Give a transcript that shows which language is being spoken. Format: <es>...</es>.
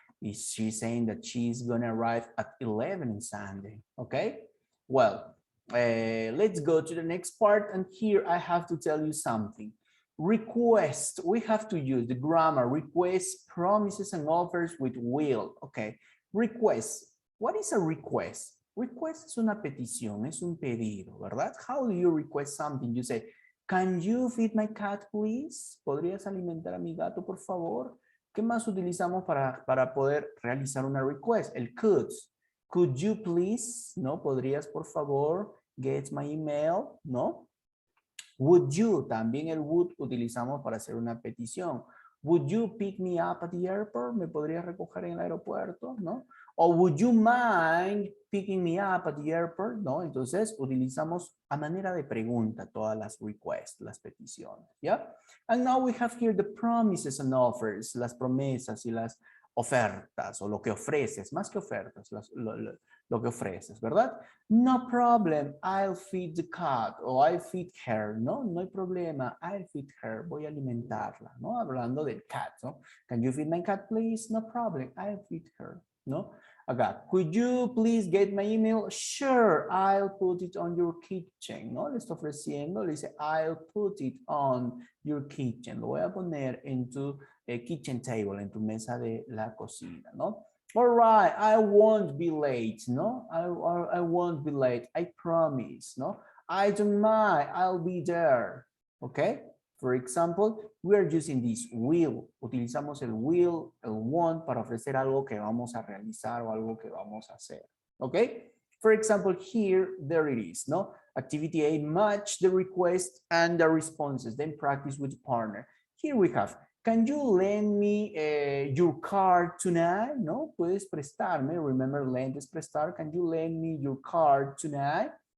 <en>She's saying that she's gonna arrive at 11 on Sunday, okay? Well, let's go to the next part, and here I have to tell you something. Request, we have to use the grammar, request, promises, and offers with will, okay? Request, what is a request?</en> <es>Request es una petición, es un pedido, ¿verdad?</es> <en>How do you request something? You say, can you feed my cat, please?</en> <es>¿Podrías alimentar a mi gato, por favor? ¿Qué más utilizamos para poder realizar una request? El could.</es> <en>Could you please? ¿No?</en> <es>¿Podrías, por favor,</es> <en>get my email? ¿No? Would you?</en> <es>También el would utilizamos para hacer una petición.</es> <en>Would you pick me up at the airport?</en> <es>¿Me podrías recoger en el aeropuerto? ¿No?</es> <en>Or would you mind picking me up at the airport?</en> <es>No, entonces utilizamos a manera de pregunta todas las requests, las peticiones, ¿ya?</es> <en>And now we have here the promises and offers,</en> <es>las promesas y las ofertas, o lo que ofreces, más que ofertas, lo que ofreces, ¿verdad?</es> <en>No problem, I'll feed the cat, o I'll feed her, ¿no?</en> <es>No hay problema,</es> <en>I'll feed her,</en> <es>voy a alimentarla, ¿no? Hablando del cat, ¿no?</es> <en>Can you feed my cat, please? No problem, I'll feed her, ¿no? Acá, could you please get my email? Sure, I'll put it on your kitchen, ¿no?</en> <es>Le está ofreciendo, le dice,</es> <en>I'll put it on your kitchen.</en> <es>Lo voy a poner en tu kitchen table, en tu mesa de la cocina, ¿no?</es> <en>All right, I won't be late, ¿no? I won't be late, I promise, ¿no? I don't mind, I'll be there, ¿ok? For example, we are using this will.</en> <es>Utilizamos el will, el want para ofrecer algo que vamos a realizar o algo que vamos a hacer.</es> <en>Okay? For example, here, there it is, no? Activity A, match the request and the responses, then practice with the partner. Here we have, can you lend me your car tonight?</en> <es>No, puedes prestarme.</es> <en>Remember, lend is prestar. Can you lend me your car tonight?</en>